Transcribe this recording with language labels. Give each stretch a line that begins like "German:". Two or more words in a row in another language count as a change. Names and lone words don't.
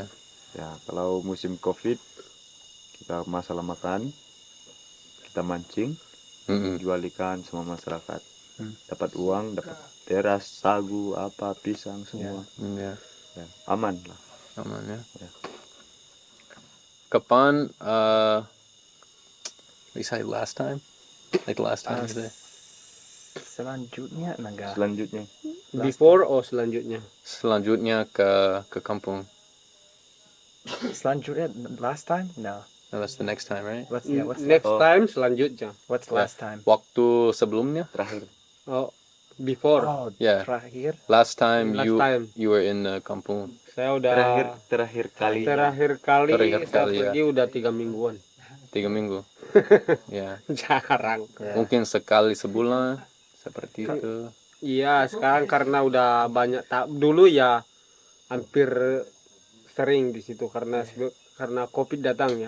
Indonesian: Ya, kalau musim Covid kita masalah makan, kita mancing, Mm-mm. jual ikan sama masyarakat. Dapat uang, dapat teras, sagu, apa, pisang semua. Ya. Ya, aman lah. Aman ya. Ya.
English: Kapan we say last time? Like last time you say?
Indonesian: Selanjutnya enggak. Selanjutnya Before selanjutnya. Selanjutnya ke kampung.
English: Selanjutnya last time? No. No, that's the next time, right? What's Next Oh. time selanjutnya. what's last time?
Indonesian: Waktu sebelumnya? Terakhir.
English: Oh, before. Oh, Yeah.
Indonesian: terakhir.
English: Last time Last you time. you were in kampung.
Indonesian: Saya udah Terakhir kali. terakhir kali Terakhir saya kali, ya. pergi udah 3 mingguan. 3 minggu. Ya. Jarang. Ya. Mungkin sekali sebulan seperti itu. Iya, sekarang karena udah banyak dulu ya hampir sering di situ karena Covid datang ya.